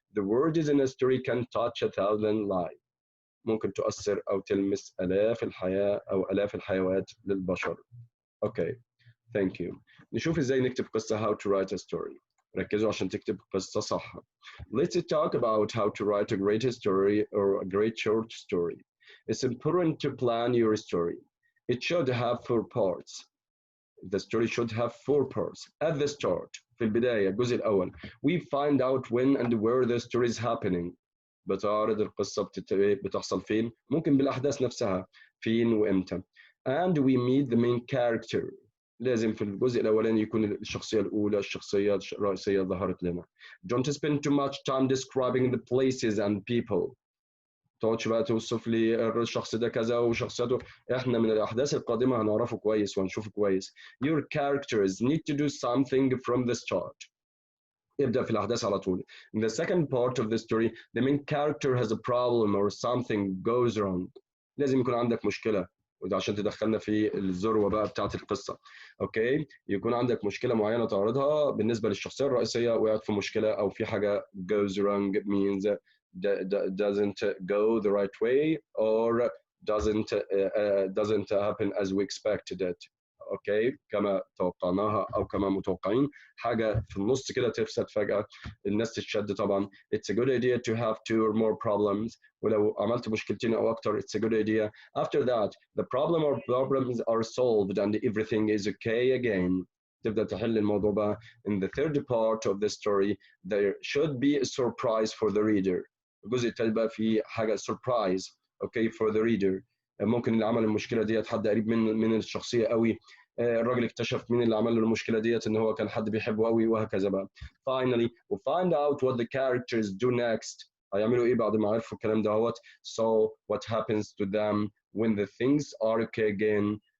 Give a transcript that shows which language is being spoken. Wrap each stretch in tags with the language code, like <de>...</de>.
<en>The word is in a story can touch 1,000 lives.</en> <ar>ممكن تؤثر أو تلمس آلاف الحياة أو آلاف الحيوات للبشر. أوكي.</ar> <en>Thank you.</en> <ar>نشوف ازاي نكتب قصة.</ar> <en>How to write a story.</en> <ar>ركزوا عشان تكتب قصة صح.</ar> <en>Let's talk about how to write a great story or a great short story. It's important to plan your story. It should have 4 parts. The story should have 4 parts. At the start,</en> <ar>في البداية الجزء الأول,</ar> <en>we find out when and where the story is happening.</en> <ar>بتعرض القصة بتحصل فين؟ ممكن بالأحداث نفسها فين وإمتى.</ar> <en>And we meet the main character.</en> <ar>لازم في الجزء الأولاني يكون الشخصية الأولى، الشخصية الرئيسية ظهرت لنا.</ar> <en>Don't spend too much time describing the places and people.</en> <ar>تقعدش بقى توصف لي الشخص ده كذا وشخصيته. احنا من الأحداث القادمة هنعرفه كويس وهنشوفه كويس.</ar> <en>Your characters need to do something from the start.</en> <ar>ابدأ في الأحداث على طول.</ar> <en>In the second part of the story, the main character has a problem or something goes wrong.</en> <ar>لازم يكون عندك مشكلة، وده عشان تدخلنا في الذروة بقى بتاعت القصة. اوكي، يكون عندك مشكلة معينة تعرضها بالنسبة للشخصية الرئيسية، وقعت في مشكلة أو في حاجة</ar> <en>goes wrong means doesn't go the right way or doesn't happen as we expected it.</en> <ar>اوكي، كما توقعناها او كما متوقعين. حاجه في النص كده تفسد فجاه، الناس تتشد طبعا.</ar> <en>It's a good idea to have 2 or more problems.</en> <ar>ولو عملت مشكلتين او اكتر</ar> <en>it's a good idea. After that the problem or problems are solved and everything is okay again.</en> <ar>تبدا تحل الموضوع بقى.</ar> <en>In the third part of the story there should be a surprise for the reader.</en> <ar>الجزء الثالث بقى في حاجه surprise.</ar> <en>okay for the reader.</en> <ar>ممكن اللي عمل المشكله ديت حد قريب من الشخصيه قوي. الراجل اكتشف مين اللي عمل له المشكله ديت ان هو كان حد بيحبه قوي، وهكذا بقى.</ar> <en>Finally we find out what the characters do next.</en> <ar>هيعملوا ايه بعد ما عرفوا الكلام دوت.</ar> <en>So what happens to them when the things are okay again.</en>